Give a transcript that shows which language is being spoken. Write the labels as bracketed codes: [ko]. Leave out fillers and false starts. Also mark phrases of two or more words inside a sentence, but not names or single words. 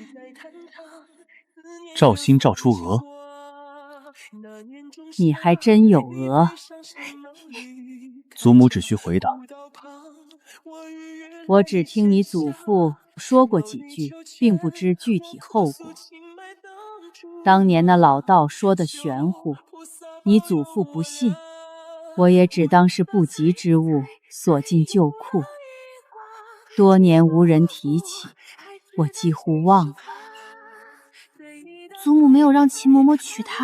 [zh] 照心照出鵝？你還真有鵝。祖母只需回答。我只聽你祖父說過幾句，並不知具體後果。當年那老道說的玄乎，你祖父不信，我也只當是不吉之物，鎖進舊庫。多年無人提起，我幾乎忘了。祖母沒有讓秦嬷嬷娶她？